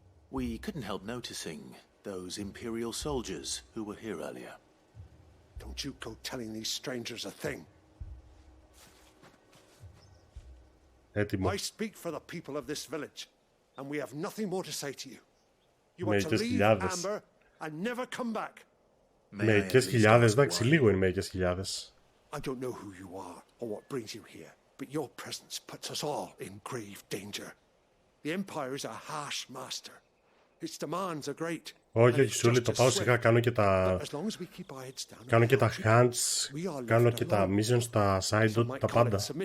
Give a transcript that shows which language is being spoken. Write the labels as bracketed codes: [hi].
[en] We couldn't help noticing those Imperial soldiers who were here earlier. Don't you go telling these strangers a thing. [el] Έτοιμο. [en] I speak for the people of this village, and we have nothing more to say to you. You are to [el] Μερικές [en] leave [el] χιλιάδες. [en] Amber and never come back. [el] Μερικές χιλιάδες, εντάξει, λίγο είναι μερικές χιλιάδες. [en] I don't know who you are or what brings you here, but your presence puts us all in grave danger. The Empire is a harsh master. Its demands are great. [el] Όχι, όχι, Σούλη, το πάω σιγά, κάνω και τα... Κάνω και τα hands, κάνω και τα missions, τα side, τα πάντα.